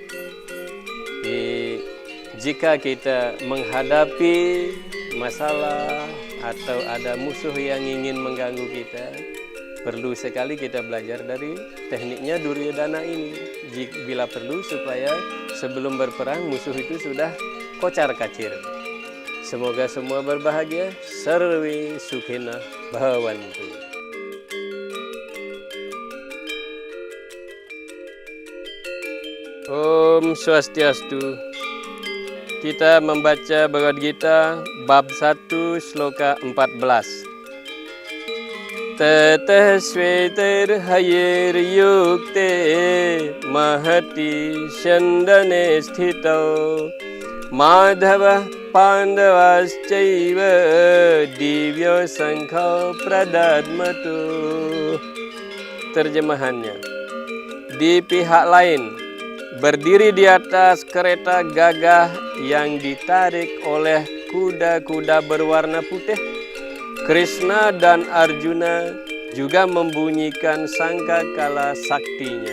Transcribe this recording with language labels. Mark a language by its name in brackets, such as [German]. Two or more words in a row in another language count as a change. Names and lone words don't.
[Indonesian] Jika kita menghadapi masalah atau ada musuh yang ingin mengganggu kita, perlu sekali kita belajar dari tekniknya Duryodhana ini. Bila perlu supaya sebelum berperang musuh itu sudah kocar-kacir. Semoga semua berbahagia. [Sanskrit] Sarwe sukhina bhavantu. Om Swastiastu. [Indonesian] Kita membaca Bhagavad Gita bab 1 sloka 14. [Sanskrit] Tatah svetar hayir yukte mahati shandane sthito madhava pandavascaiva divya sankha pradadmatu. [Indonesian] Terjemahannya, di pihak lain, berdiri di atas kereta gagah yang ditarik oleh kuda-kuda berwarna putih, Krishna dan Arjuna juga membunyikan sangkakala saktinya.